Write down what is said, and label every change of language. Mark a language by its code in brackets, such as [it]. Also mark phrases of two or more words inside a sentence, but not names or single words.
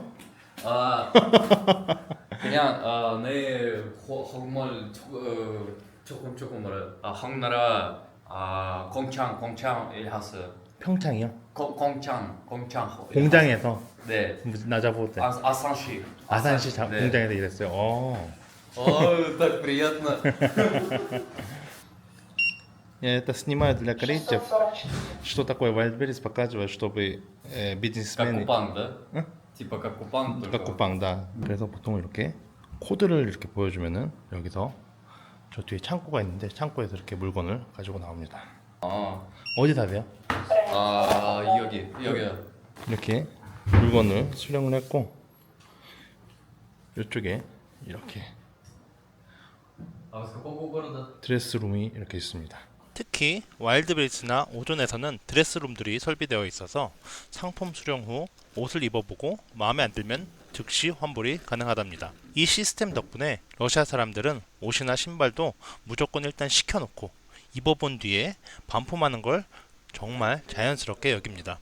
[ko] 아, 그냥 네 한국말 조금 말해요. 한국나라 공장 일하세요. 평창이요? 공장 공장에서 네. 무슨 나자보드 아산시 아산시 네. 공장에서 일했어요. [ru] так приятно. Я это снимаю для корейцев. Что такое Wildberries показываю, чтобы Как бизнесмены. купан, да? Типа как купан, только. как [ko] 쿠팡다. 그래서 보통 이렇게 코드를 이렇게 보여주면은 여기서 저 뒤에 창고가 있는데 창고에서 이렇게 물건을 가지고 나옵니다. 아, 어디 사세요? 여기요. 이렇게 물건을 수령을 했고, 이쪽에 이렇게 [ru] с какого города? [ko] 드레스룸이 이렇게 있습니다. 특히 와일드베리스나 오존에서는 드레스룸들이 설비되어 있어서 상품 수령 후 옷을 입어보고 마음에 안 들면 즉시 환불이 가능하답니다. 이 시스템 덕분에 러시아 사람들은 옷이나 신발도 무조건 일단 시켜놓고 입어본 뒤에 반품하는 걸 정말 자연스럽게 여깁니다.